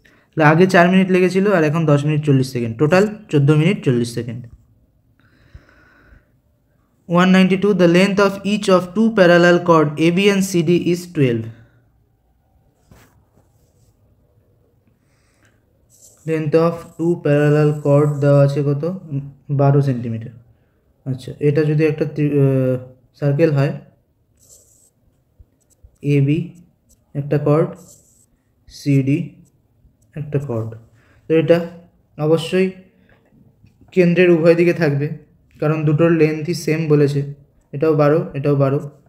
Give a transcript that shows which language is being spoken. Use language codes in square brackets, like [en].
[bn] তাহলে আগে 4 মিনিট লেগেছিল আর এখন 10 minute 40 second, total 14 minute 40 second. [en] 192, the length of each of 2 parallel chord AB and CD is 12। Length of 2 parallel chord [bn] দেওয়া আছে কত [en] 12 centimetre. [bn] আচ্ছা, এটা যদি একটা সার্কেল হয়, AB একটা কর্ড, CD একটা কর্ড, তো এটা অবশ্যই কেন্দ্রের উভয় দিকে থাকবে, কারণ দুটোর লেন্থই সেম বলেছে, এটাও 12 এটাও 12,